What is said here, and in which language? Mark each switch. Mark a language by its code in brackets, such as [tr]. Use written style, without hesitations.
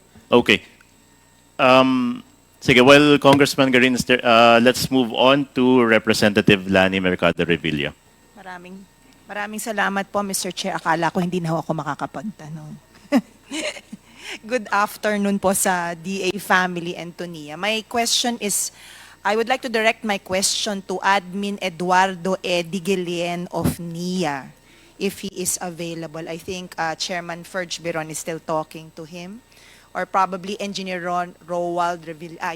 [en] Okay. Sige, well, Congressman Garin, let's move on to Representative Lani Mercado Revilla. [tl] Maraming salamat po, Mr. Chair. Akala ko hindi na ako makakapagtanong. [en] Good afternoon po sa DA family and to NIA. My question is, I would like to direct my question to Admin Eduardo Edigilien of NIA, if he is available. I think Chairman Ferge Biron is still talking to him, or probably Engineer Roald Revilla.